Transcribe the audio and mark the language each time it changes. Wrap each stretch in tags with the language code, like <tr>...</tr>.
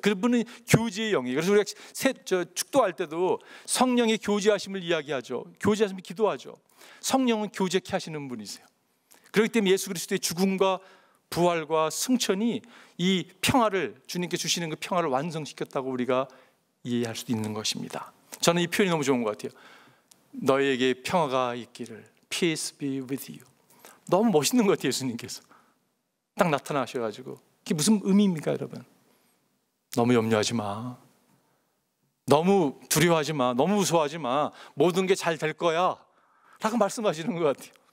<ko>그분은 교제의 영이에요. 그래서 우리가 축도할 때도 성령의 교제하심을 이야기하죠. 교제하심을 기도하죠. 성령은 교제케 하시는 분이세요. 그렇기 때문에 예수 그리스도의 죽음과 부활과 승천이 이 평화를, 주님께 주시는 그 평화를 완성시켰다고 우리가 이해할 수도 있는 것입니다. 저는 이 표현이 너무 좋은 것 같아요. 너에게 평화가 있기를,</ko> <en>Peace be with you.</en> <ko>너무 멋있는 것 같아요. 예수님께서 딱 나타나셔가지고. 그게 무슨 의미입니까, 여러분? 너무 염려하지 마, 너무 두려워하지 마, 너무 무서워하지 마, 모든 게 잘 될 거야 라고 말씀하시는 것 같아요.</ko>